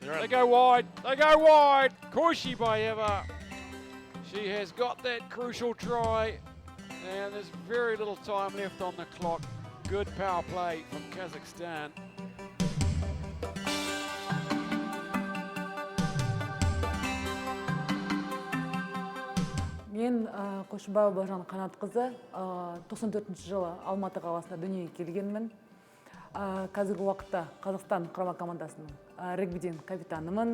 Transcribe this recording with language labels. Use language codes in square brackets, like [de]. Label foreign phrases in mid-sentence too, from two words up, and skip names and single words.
[en] They go wide. They go wide. Koishibayeva. She has got that crucial try. And there's very little time left on the clock. Good power play from Kazakhstan. [kk] Мен Қошыбаева Балжан Қанатқызы 94 жылы Алматы қаласында дүниеге келгенмін. Қазіргі уақытта Қазақстан құрама командасының регбиден капитанымын.